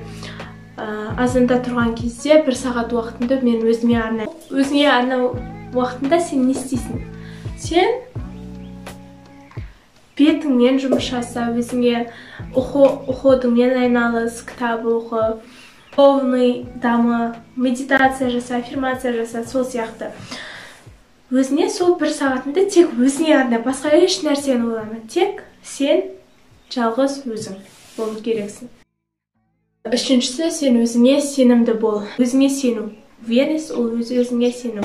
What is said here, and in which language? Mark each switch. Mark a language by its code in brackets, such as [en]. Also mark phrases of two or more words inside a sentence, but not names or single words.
[kk] Азанда тұрған кезде 1 сағат уақытында мен өзіме арнаймын. Өзіңе арнау уақытында сен не істейсің? Сен бетіңмен жұмыс жаса, өзіңе оқудыңмен айналыс, кітап оқы, духовный дамы, медитация жаса, аффирмация жаса, сол сияқты. Өзіне сол 1 сағатында тек өзіңе арна, басқа еш нәрсені ойлама. Тек сен жалғыз өзің болу керексің. Үшіншісі, сен өзіңе сенімді бол. Өзіңе сену. Уверенность ол өзіңе сену.